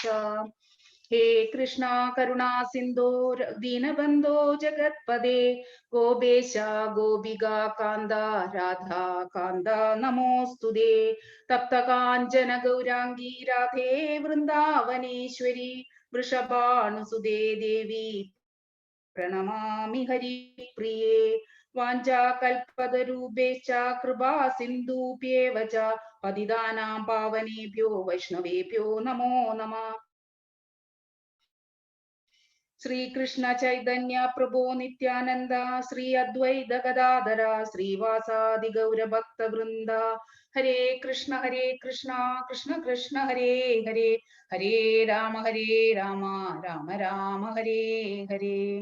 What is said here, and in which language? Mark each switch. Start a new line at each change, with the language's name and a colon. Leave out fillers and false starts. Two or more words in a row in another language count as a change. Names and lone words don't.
Sanskrit: ഹേ കൃഷ്ണ കരുണാ സിന്ധോ ദീനബന്ധോ ജഗത്പദേ ഗോപേശ ഗോപികാ കാന്ത രാധാ കാന്ത നമോസ്തുതേ. തപ്തകാഞ്ചന ഗൗരാംഗീ രാധേ വൃന്ദാവനേശ്വരി വൃഷഭാനുസുതേ ദേവി പ്രണമാമി ഹരിപ്രിയേ. വാഞ്ചാകൽപതരൂപേശ്ച കൃപാ സിന്ധൂഭ്യേവ ച പതിതാനാം പാവനേഭ്യോ വൈഷ്ണവേഭ്യോ നമോ നമഃ. ശ്രീകൃഷ്ണ ചൈതന്യ പ്രഭോ നിത്യാനന്ദ ശ്രീ അദ്വൈത ഗദാധര ശ്രീവാസാദി ഗൗരഭക്ത വൃന്ദ. ഹരേ കൃഷ്ണ കൃഷ്ണ കൃഷ്ണ ഹരേ ഹരേ ഹരേ രാമ രാമ രാമ ഹരേ ഹരേ.